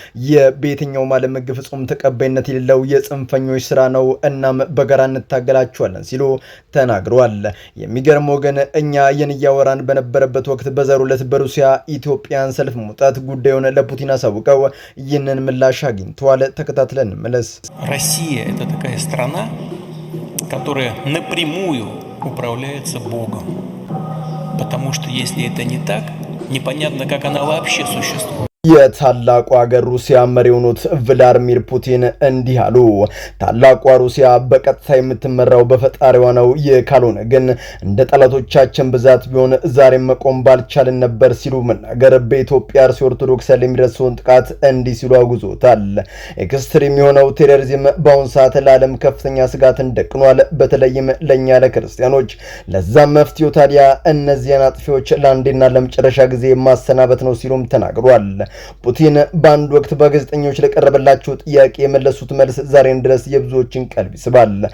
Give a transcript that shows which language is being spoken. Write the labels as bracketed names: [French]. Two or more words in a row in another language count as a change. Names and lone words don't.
[Amharic] የቤተኛው ዓለም ሕግ ፍጹም ተቀባይነት የሌለው የጽንፈኞች ስራ ነው። እናም በጋራ እንታገላቸዋለን ሲሉ ተናግረዋል። የሚገርመው ግን እኛ እያወራን በነበረበት ወቅት በዛሬው ዕለት በሩሲያ ኢትዮጵያን ሰልፍ መውጣት ጉዳዩን ለፑቲን አሳውቀው ይህንን ምላሽ አግኝተዋል። ተከታትለን እንመለስ። [Russian] Россия — это такая страна, которая напрямую управляется Богом. Потому что если это не так, непонятно, как она вообще существует. [Amharic] የታላቁ ሀገር ሩሲያ መሪ የሆኑት ቭላድሚር ፑቲን እንዲህ አሉ። ታላቋ ሩሲያ በቀጥታ የምትመራው በፈጣሪዋ ነው። ካልሆነ ግን እንደ ጠላቶቻችን ብዛት ቢሆን ዛሬም መቆም ባልቻልን ነበር ሲሉ መናገር በኢትዮጵያ አርሲ ኦርቶዶክስ የሚደርሰውን ጥቃት እንዲህ ሲሉ አጉዞታል። ኤክስትሪም የሆነው ቴሮሪዝም በአሁኑ ሰዓት ለዓለም ከፍተኛ ስጋትን ደቅኗል፣ በተለይም ለእኛ ለክርስቲያኖች። ለዛም መፍትሄው ታዲያ እነዚያን አጥፊዎች ለአንዴና ለመጨረሻ ጊዜ ማሰናበት ነው ሲሉም ተናግሯል። ፑቲን በአንድ ወቅት በጋዜጠኞች ለቀረበላቸው ጥያቄ የመለሱት መልስ ዛሬን ድረስ የብዙዎችን ቀልብ ይስባል።